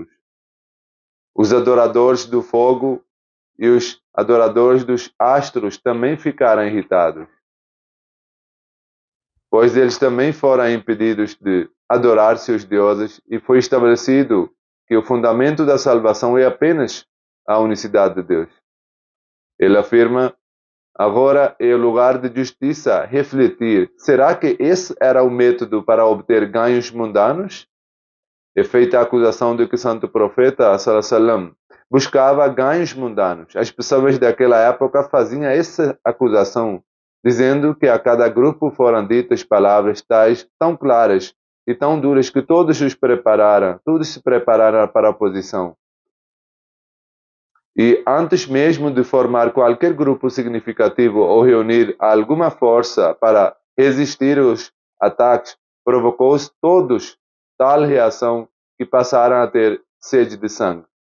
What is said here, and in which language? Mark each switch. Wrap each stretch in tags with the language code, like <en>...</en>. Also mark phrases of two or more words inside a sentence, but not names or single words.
<pt>Os adoradores do fogo e os adoradores dos astros também ficaram irritados, pois eles também foram impedidos de adorar seus deuses e foi estabelecido que o fundamento da salvação é apenas a unicidade de Deus. Ele afirma: Agora é o lugar de justiça refletir. Será que esse era o método para obter ganhos mundanos? É feita a acusação de que o santo profeta,</pt> <ar>صلى الله عليه وسلم,</ar> <pt>buscava ganhos mundanos. As pessoas daquela época faziam essa acusação, dizendo que a cada grupo foram ditas palavras tais tão claras e tão duras que todos se prepararam para a oposição. E antes mesmo de formar qualquer grupo significativo ou reunir alguma força para resistir aos ataques, provocou-se todos tal reação que passaram a ter sede de sangue.</pt>